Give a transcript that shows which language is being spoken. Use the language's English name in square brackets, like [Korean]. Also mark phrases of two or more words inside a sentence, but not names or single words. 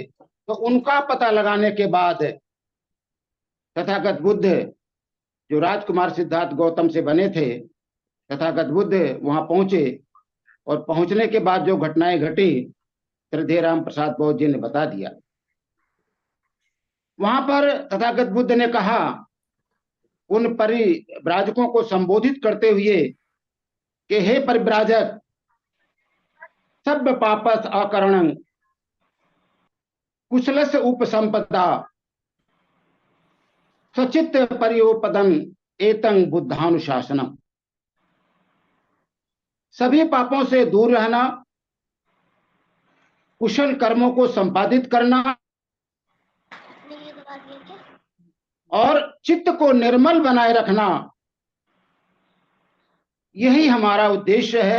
[Hindi] तो उनका पता लगाने के बाद तथागत बुद्ध जो राजकुमार सिद्धार्थ गौतम से बने थे, तथागत बुद्ध वहां पहुंचे और पहुंचने के बाद जो घटनाएं घटी श्रद्धेय राम प्रसाद बौद्ध जी ने बता दिया। वहां पर तथागत बुद्ध ने कहा उन परिव्राजकों को संबोधित करते हुए कि हे परिव्राजक, [Pali] सब पापस अकरणं कुशलस उपसंपदा सचित परियोपदम एतं बुद्धानुशासनम। [Hindi] सभी पापों से दूर रहना, कुशल कर्मों को संपादित करना और चित्त को निर्मल बनाए रखना, यही हमारा उद्देश्य है।